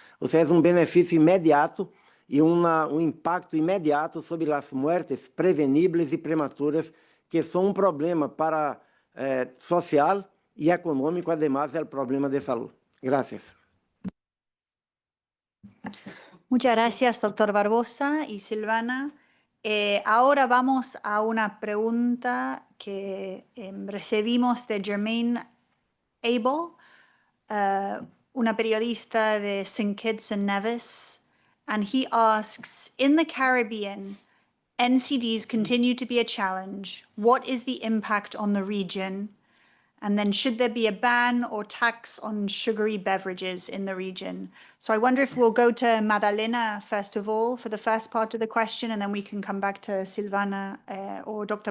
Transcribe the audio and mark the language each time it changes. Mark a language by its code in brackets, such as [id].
[pt] Ou seja, é um benefício imediato e um impacto imediato sobre as mortes preveníveis e prematuras, que são um problema para [es] social y económico, además del problema de salud. Gracias. Muchas gracias, doctor Barbosa y Silvana. Ahora vamos a una pregunta que recibimos de Jermaine Abel, una periodista de St. [en] Kitts and Nevis, and he asks, in the Caribbean, NCDs continue to be a challenge. What is the impact on the region? And then should there be a ban or tax on sugary beverages in the region? So I wonder if we'll go to Madalena first of all for the first part of the question, and then we can come back to Silvana or Dr.